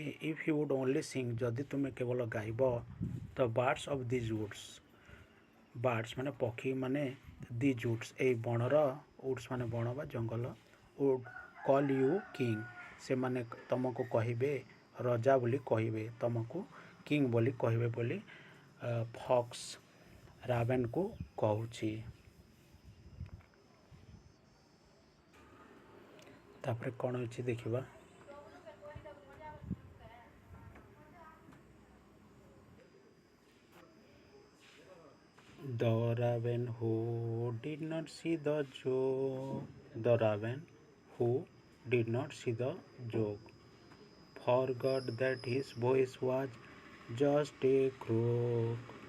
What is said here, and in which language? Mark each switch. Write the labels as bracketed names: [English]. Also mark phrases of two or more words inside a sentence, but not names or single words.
[English] If you would only sing, [Odia] ଯଦି ତୁମେ କେବଳ ଗାଇବ [English] the birds of these woods, [Odia] ବାର୍ଡ଼ସ୍ ମାନେ ପକ୍ଷୀ ମାନେ [English] these woods [Odia] ଏଇ ବଣର, ଉଡ୍ସ ମାନେ ବଣ ବା ଜଙ୍ଗଲ, [English] would call you king, [Odia] ସେମାନେ ତମକୁ କହିବେ ରଜା ବୋଲି କହିବେ, ତମକୁ କିଙ୍ଗ ବୋଲି କହିବେ ବୋଲି ଫକ୍ସ ରାବେନକୁ କହୁଛି। ତାପରେ କ'ଣ ହେଇଛି ଦେଖିବା। [English] The raven who did not see the joke, the raven who did not see the joke, forgot that his voice was just a croak.